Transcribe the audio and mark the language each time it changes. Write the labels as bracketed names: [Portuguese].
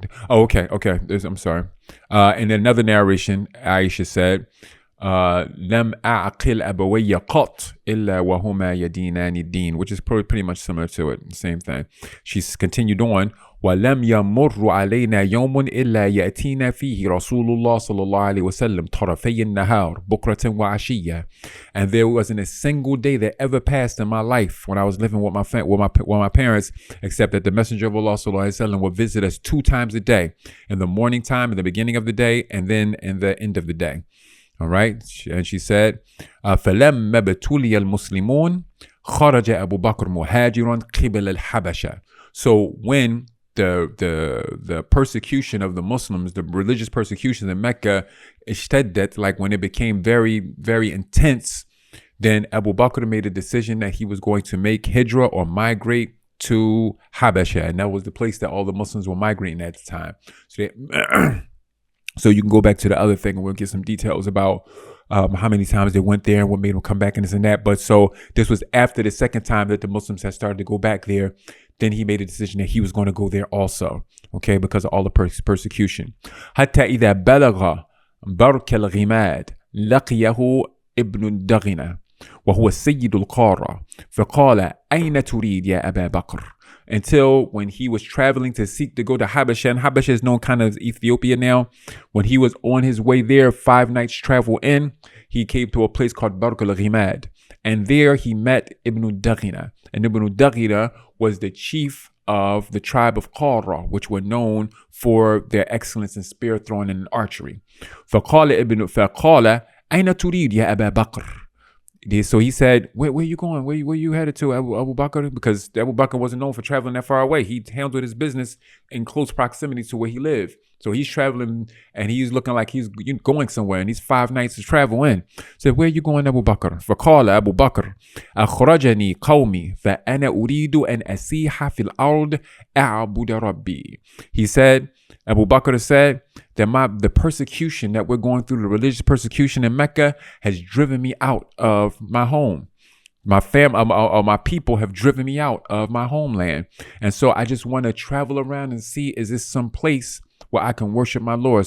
[English] Okay. I'm sorry. In another narration, Aishah said, [Arabic] "Lam a'qil abawayya qat illa wa huma yadinani ad-din," [English] which is pretty much similar to it, same thing. [Arabic] She's continued on, وَلَمْ يَمُرُّ عَلَيْنَا يَوْمٌ إِلَّا يَأْتِينَا فِيهِ رَسُولُ اللَّهِ صَلَّى اللَّهُ عَلَيْهِ وَسَلَّمْ طَرَفَيِ النَّهَارِ بُكْرَةً وَعَشِيًّا. [English] And there wasn't a single day that ever passed in my life when I was living with my parents, except that the Messenger of Allah sallallahu alaihi wasallam would visit us 2 times a day, in the morning time, in the beginning of the day, and then in the end of the day. [Arabic] All right, and she said, فَلَمَّ بَتُولِيَ الْمُسْلِمُونَ خَرَجَ أَبُو بَكْرَ مُهَاجِرًا قِبَلَ الْحَبَشَةِ. [English] So when the persecution of the Muslims, the religious persecution in Mecca, ishtaddat, like when it became very, very intense, then Abu Bakr made a decision that he was going to make Hijrah, or migrate to Habasha, and that was the place that all the Muslims were migrating at the time. So you can go back to the other thing and we'll get some details about how many times they went there and what made them come back and this and that. But so this was after the second time that the Muslims had started to go back there. Then he made a decision that he was going to go there also, okay, because of all the persecution. [Arabic] حتى إذا بلغ برك الغماد لقيه ابن الدغنة وهو سيد القارة فقال أين تريد يا أبا بكر. [English] Until when he was traveling to seek to go to Habasha, and Habasha is known kind of as Ethiopia now. When he was on his way there, 5 nights travel in, he came to a place called Bark al-Ghimad. And there he met Ibn al-Daghina. And Ibn al-Daghina was the chief of the tribe of Qara, which were known for their excellence in spear throwing and archery. [Arabic] فقال أين تريد يا أبا بكر. [English] So he said, where you going? Where you headed to, Abu Bakr? Because Abu Bakr wasn't known for traveling that far away. He handled his business in close proximity to where he lived. So he's traveling and he's looking like he's going somewhere, and he's 5 nights to travel in. So where you going, Abu Bakr? [Arabic] فقال أبو بكر أخرجني قومي فأنا أريد أن أسيح في الأرض أعبد ربي. [English] He said, Abu Bakr said that the persecution that we're going through, the religious persecution in Mecca, has driven me out of my home. My people have driven me out of my homeland. And so I just want to travel around and see, is this some place where I can worship my Lord?